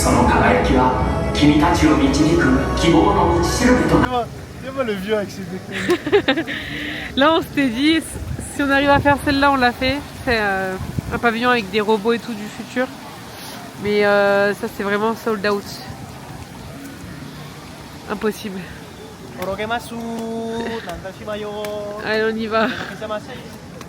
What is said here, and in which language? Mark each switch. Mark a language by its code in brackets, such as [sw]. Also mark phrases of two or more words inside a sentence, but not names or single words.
[ja] その輝きは君たちを導く希望の道しるべとなる。 [fr] Dis-moi le vieux avec ses déconnes. Là on s'était dit, si on arrive à faire celle-là on l'a fait. C'est un pavillon avec des robots et tout du futur. Mais ça c'est vraiment [en] sold out. [fr] Impossible. Allez on y va.